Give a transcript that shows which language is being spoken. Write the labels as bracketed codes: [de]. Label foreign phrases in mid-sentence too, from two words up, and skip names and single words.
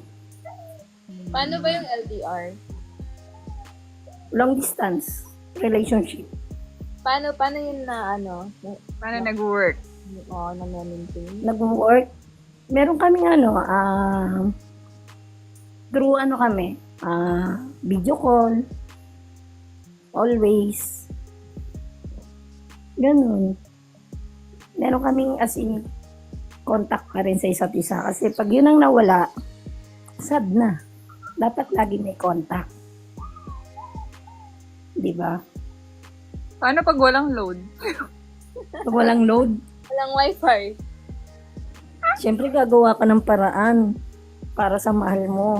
[tl] Paano ba yung LDR? [en] Long distance relationship. [tl] Paano yun na Paano nag-work? na maintain? Nag-work. Meron kaming through kami, [en] video call. [tl] Always. Ganun. Meron kaming [en] as in [tl] contact pa rin sa isa't isa. Kasi pag yun ang nawala, sad na. Dapat lagi may contact. Diba? Paano pag walang load? Pag walang load, Walang wifi. syempre gagawa ka ng paraan para sa mahal mo.